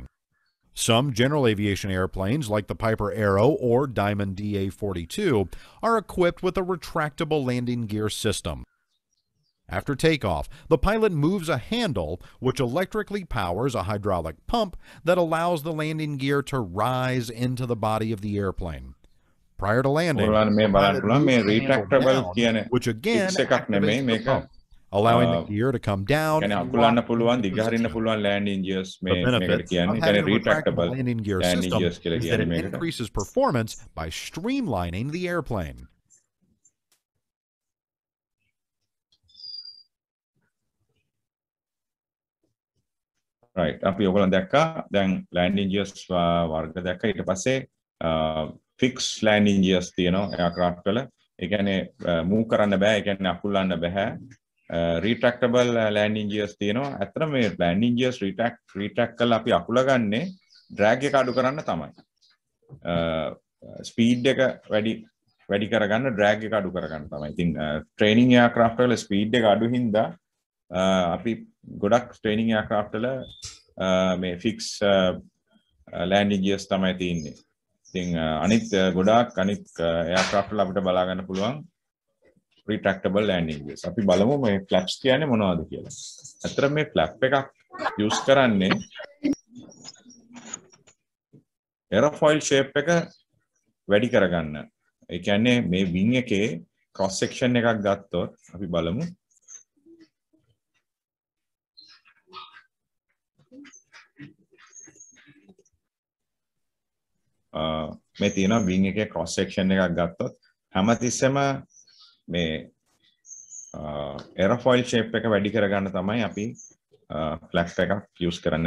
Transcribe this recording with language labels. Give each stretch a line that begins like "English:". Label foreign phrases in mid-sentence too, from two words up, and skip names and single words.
English: Some general aviation airplanes, like the Piper Arrow or Diamond DA-42, are equipped with a retractable landing gear system. After takeoff, the pilot moves a handle which electrically powers a hydraulic pump that allows the landing gear to rise into the body of the airplane. Prior to landing,
Sinhala: ඔයාලට මේ
English: the
Sinhala: බලන්න
English: pilot
Sinhala: පුළුවන් මේ
English: moves the handle retractable down,
Sinhala: කියන
English: which again
Sinhala: fix එකක් නෙමෙයි
English: activates the
Sinhala: මේක.
English: pump, allowing the gear to come down
Sinhala: කියන්නේ
English: and
Sinhala: අකුලන්න
English: lock
Sinhala: පුළුවන්
English: into
Sinhala: දිගහරින්න
English: position.
Sinhala: පුළුවන්
English: landing gears The
Sinhala: මේ මේකට
English: benefit
Sinhala: කියන්නේ.
English: of
Sinhala: කියන්නේ
English: having a retractable retractable landing gear landing system
Sinhala: gears කියලා
English: is that
Sinhala: කියන්නේ
English: it
Sinhala: මේකට.
English: increases performance by streamlining the airplane.
Sinhala: right අපි ඔයගොල්ලෝ දැක්කා දැන්
English: landing gears
Sinhala: වර්ග දැක්කා ඊට පස්සේ
English: fixed landing gears
Sinhala: තියෙනවා aircraft වල ඒ කියන්නේ move කරන්න බෑ ඒ කියන්නේ අකුලන්න බෑ
English: retractable landing gears
Sinhala: තියෙනවා ඇත්තටම මේ
English: landing gears retract
Sinhala: කරලා අපි අකුල ගන්නේ drag එක අඩු කරන්න තමයි speed එක වැඩි කරගන්න drag එක අඩු කරගන්න තමයි ඉතින්
English: training aircraft
Sinhala: වල speed එක අඩු හින්දා අපි ගොඩක්
English: training aircraft
Sinhala: වල මේ
English: fix landing gears
Sinhala: තමයි තියෙන්නේ. ඉතින් අනිත් ගොඩක් අනිත් aircraft වල අපිට බලා ගන්න පුළුවන්
English: retractable landing gears.
Sinhala: අපි බලමු මේ flaps කියන්නේ මොනවද කියලා. ඇත්තට මේ flap එකක් use කරන්නේ
English: aerofoil shape
Sinhala: එක වැඩි කරගන්න. ඒ කියන්නේ මේ wing එකේ
English: cross section
Sinhala: එකක් ගත්තොත් අපි බලමු මේ තියෙනවා wing එකේ
English: cross section
Sinhala: එකක් ගත්තොත් හැමතිස්සෙම මේ
English: aerofoil shape
Sinhala: එක වැඩි කරගන්න තමයි අපි flap එකක් use කරන්නේ.